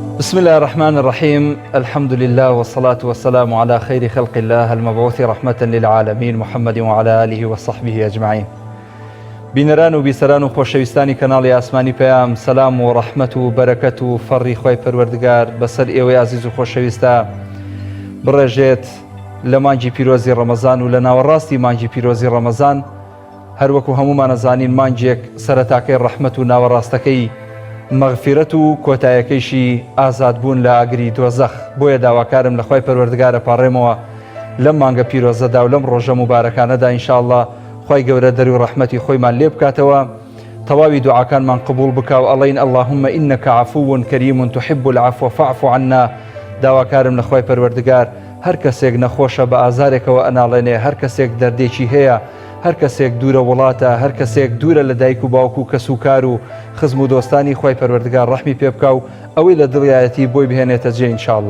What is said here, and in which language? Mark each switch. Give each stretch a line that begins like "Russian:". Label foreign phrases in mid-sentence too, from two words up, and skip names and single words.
Arabic: بسم الله الرحمن الرحيم. الحمد لله والصلاة والسلام على خير خلق الله المبعوث رحمة للعالمين محمد وعلى آله وصحبه أجمعين.
Central Kurdish: بینەران و بیسەران و خۆشەویستانی کەناڵی ئاسمانی پەیام، سەلام و ڕەحمەت و بەرەکەت و فەڕی خۆی پەروەردگار بەسەر ئێوەی عزیز و خۆشەویستە بڕێژێت لە مانگی پیرۆزی ڕەمەزان و لە ناوەڕاستی مانگی پیرۆزی ڕەمەزان. هەروەکو هەمومان ئەزانین مانگێک سەرەتاکەی ڕەحمەت و ناوەڕاستەکەی مەغفیرەت و کۆتایەکەیشی ئازادبوون لە ئاگری دۆزەخ. بۆیە داواکارم لە خۆی پەروەردگارە پاڕێمەوە لەم مانگە پیرۆزەدا و لەم ڕۆژە مبارەکانەدا ئینشاءالله خی گەورە دەری و ڕەحمەتی خۆیمان لێ بکاتەوە، تەواوی دوعاکانمان قبول بکە و ئەڵێین
Arabic: اللهم إنك عفو كريم تحب العفو فاعف عنا.
Central Kurdish: داواکارم لە خۆی پەروەردگار هەر کەسێک نەخۆشە بە ئازارێکەوە ئەناڵێنێ، هەر کەسێک دەردێکی هەیە، هەر کەسێک دوورە وڵاتە، هەر کەسێک دوورە لە دایک و باوکو و کەسوکار و خزم و دۆستانی خۆی پەروەردگار ڕەحمی پێ بکە و ئەوەی لە دڵایەتی بۆی بهێنێتە جێ ئینشاءالله.